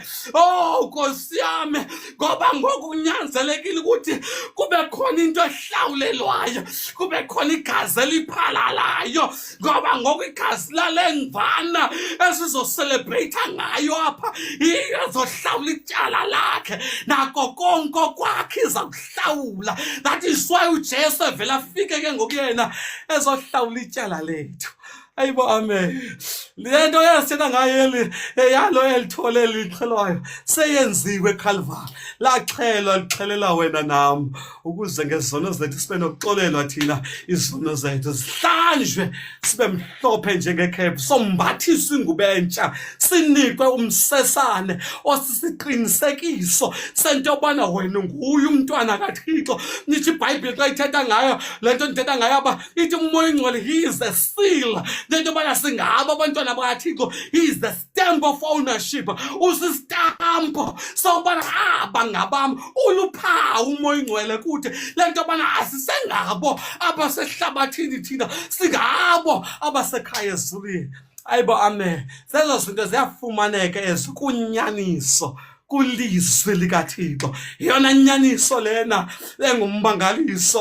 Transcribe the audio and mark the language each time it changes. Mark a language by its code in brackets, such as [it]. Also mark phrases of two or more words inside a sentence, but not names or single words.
[xh] Nkosi yami, ngoba ngoku kunyanzelekile ukuthi kube khona into ehlawulelwayo, kube khona igazi eliphalalayo, ngoba ngoku igazi lale ngvana esizocelebrate ngayo apha izohlawula ityala lakhe nako konke kwakhe izakuhlawula. [en] That is why [xh] uJesu evela afike ke ngokuyena ezohlawula ityala lethu. Ayibo, amen. Le nto yasithetha ngayo yalo elithole lixhelwayo seyenziwe eCalvary, laxhelwa lixhelela wena nam, ukuze ngezono zethu sibe nokuxolelwa thina izono zethu, zihlanjwe sibe mhlophe njengekhephu, sombathiswe ingubo entsha, sinikwe umsesane osisiqinisekiso sento yobana wena nguye umntwana kaThixo. Nithi iBhayibheli xa ithetha ngayo le nto ndithetha ngayo apha ithi uMoya Oyingcwele [en] he is the seal, [xh] lento yobana singabo abantwana bakaThixo. [en] He is the stamp of ownership, [xh] usistampo sobana aba ngabam, uluphawu uMoya Oyingcwele kuthi lento yobana asisengabo abasehlabathini thina, singabo abasekhaya ezulwini. Ayibo, amen. Zezo zinto ziyafumaneka ezikunyaniso kulizwi likaThixo, yona nyaniso lena engummangaliso.